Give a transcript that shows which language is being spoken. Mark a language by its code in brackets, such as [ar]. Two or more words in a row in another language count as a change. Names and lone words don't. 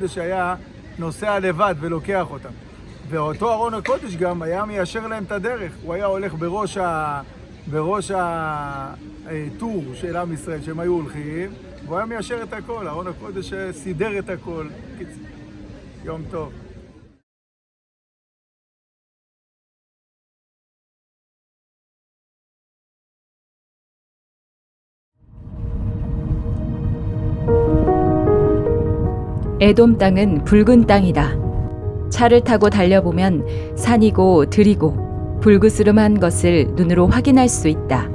[he] ארון הקודש היה נוסע לבד ולוקח אותם. ואותו ארון הקודש גם היה מיישר להם את הדרך. הוא היה הולך בראש הטור של עם ישראל שהם היו הולכים, והוא היה מיישר את הכל. ארון הקודש סידר את הכל. יום טוב. [ko] 에돔 땅은 붉은 땅이다. 차를 타고 달려보면 산이고 들이고 불그스름한 것을 눈으로 확인할 수 있다.